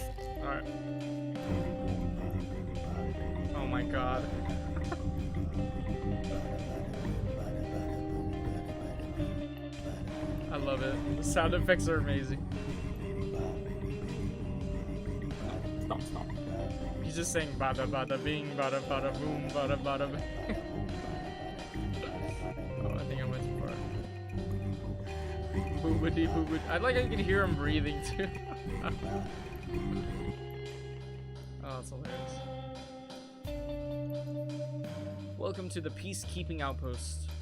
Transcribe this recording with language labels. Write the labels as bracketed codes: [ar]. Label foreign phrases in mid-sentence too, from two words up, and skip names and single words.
[en] Alright. Oh my god. I love it. The sound effects are amazing. Stop. He's just saying bada bada bing, bada bada boom, bada bada bing. Oh, I think I went too far. Boobity boobity. I like how you can hear him breathing too. Oh, that's hilarious. Welcome to the Peacekeeping Outpost.